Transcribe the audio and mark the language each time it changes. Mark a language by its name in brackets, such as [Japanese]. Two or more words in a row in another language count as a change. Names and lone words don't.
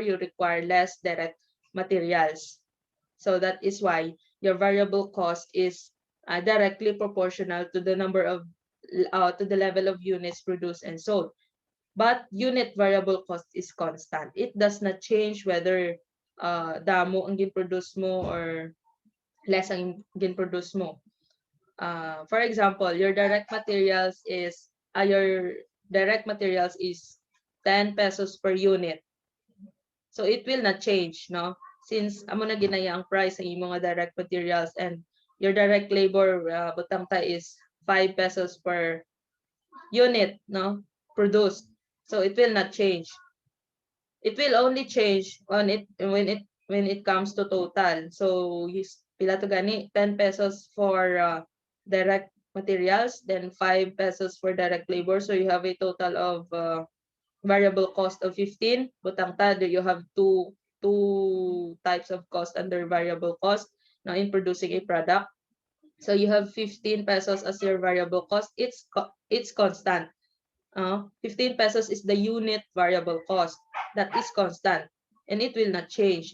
[English] You require less direct materials. So that is why your variable cost is directly proportional to the number of to the level of units produced and sold. But unit variable cost is constant. It does not change whether [Hiligaynon] damo ang gin-produce mo [English] or less [Hiligaynon] ang gin-produce mo. [English] For example, your direct materials is 10 pesos per unit. So it will not change, no? Since [Hiligaynon] amo na ginaya ang price ng imong [English] direct materials and your direct labor [Hiligaynon] butang ta [English] is 5 pesos per unit, no? Produced. So it will not change. It will only change when it comes to total. So [Hiligaynon] pila to gani [English] 10 pesos for direct materials, then 5 pesos for direct labor. So you have a total of variable cost of 15. [Hiligaynon] Butang ta, [English] you have two types of cost under variable cost now in producing a product. So you have 15 pesos as your variable cost. It's constant. 15 pesos is the unit variable cost. That is constant. And it will not change.